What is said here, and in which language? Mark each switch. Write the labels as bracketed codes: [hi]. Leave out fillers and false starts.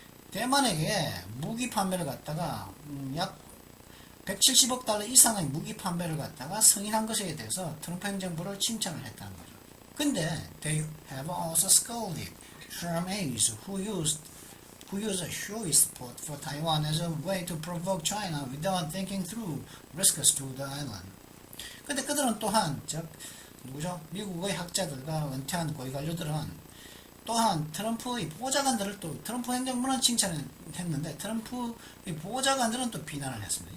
[ko] 대만에게 무기 판매를 갖다가 약 170억 달러 이상의 무기 판매를 갖다가 승인한 것에 대해서 트럼프 행정부를 칭찬을 했다는 거죠. 근데 [en] they have also scolded Trump aides who used showy support for Taiwan as a way to provoke China without thinking through risks to the island. [ko] 근데 그들은 또한 누구죠? 미국의 학자들과 은퇴한 고위 관료들은 또한 트럼프의 보좌관들을 또 트럼프 행정부는 칭찬했는데 트럼프의 보좌관들은 또 비난을 했습니다.